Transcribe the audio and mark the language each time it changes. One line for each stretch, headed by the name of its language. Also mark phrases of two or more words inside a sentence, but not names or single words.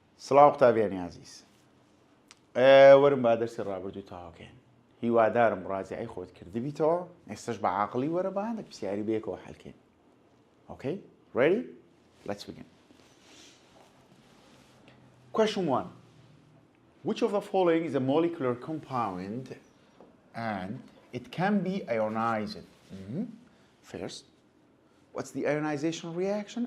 Central Kurdish: سڵاو قوتابیانی عزیز وەرم با دەرسی ڕابردووی تاواکەین هیوادارم ڕازیای خۆت کردبییتەوە ئێستش بە عاقڵی وەرە بە هەندێک پرسیاری بەیەکەوە حەلکەین.
English: Okay? Ready? Let's begin. Question 1. Which of the following is a molecular compound and it can be ionized? First, what's the ionization reaction?